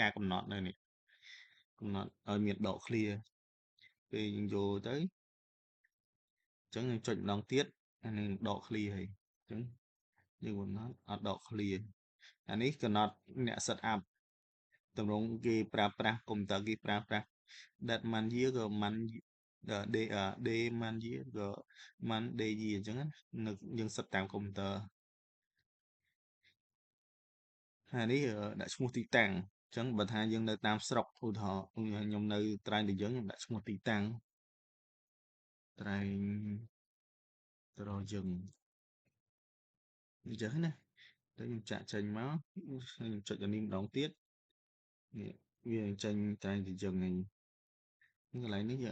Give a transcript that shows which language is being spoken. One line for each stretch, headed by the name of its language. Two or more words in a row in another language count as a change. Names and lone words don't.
Khmer: ការកំណត់នៅនេះកំណត់ឲ្យមានដកឃ្លាពេលយើងយកទៅអញ្ចឹងយើងចុចម្ដងទៀតអានឹងដកឃ្លាហើយអញ្ចឹងយើងកំណត់អត់ដកឃ្លាអានេះកំណត់អ្នក
English: set up
Khmer: តម្រងគេប្រើប្រាស់កុំព្យូទ័រគេប្រើប្រាស់
English: date month year
Khmer: ក៏
English: month day month year
Khmer: ក៏
English: month day year
Khmer: អញ្ចឹងណានៅយើង set តាមកុំព្យូទ័រ ហើយនេះដាក់ឈ្មោះទីតាំងអញ្ចឹងបើថាយើងនៅតាមស្រុកឧទាហរណ៍ខ្ញុំនៅត្រែងតាយើងខ្ញុំដាក់ឈ្មោះទីតាំងត្រែងត្រយើងអញ្ចឹងណាទៅខ្ញុំចាក់ចេញមកខ្ញុំចុចអានេះម្ដងទៀតនេះវាចេញត្រែងតាយើងហ្នឹងកន្លែងនេះយើង